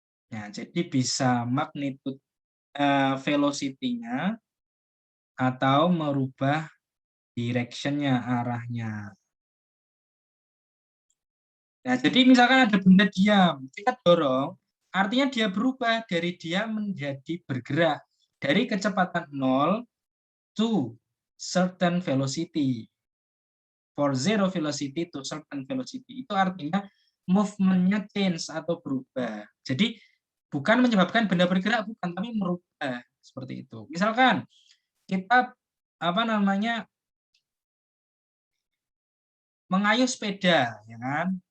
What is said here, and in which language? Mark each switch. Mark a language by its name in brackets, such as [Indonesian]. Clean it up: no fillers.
[Indonesian] Nah, jadi bisa magnitude velocity-nya atau merubah direction-nya, arahnya. Nah, jadi misalkan ada benda diam, kita dorong, artinya dia berubah dari diam menjadi bergerak dari kecepatan 0 [English] to certain velocity. For zero velocity to certain velocity. [Indonesian] Itu artinya movement-nya [English] change [Indonesian] atau berubah. Jadi bukan menyebabkan benda bergerak, bukan, tapi merubah seperti itu. Misalkan kita mengayuh sepeda, ya kan?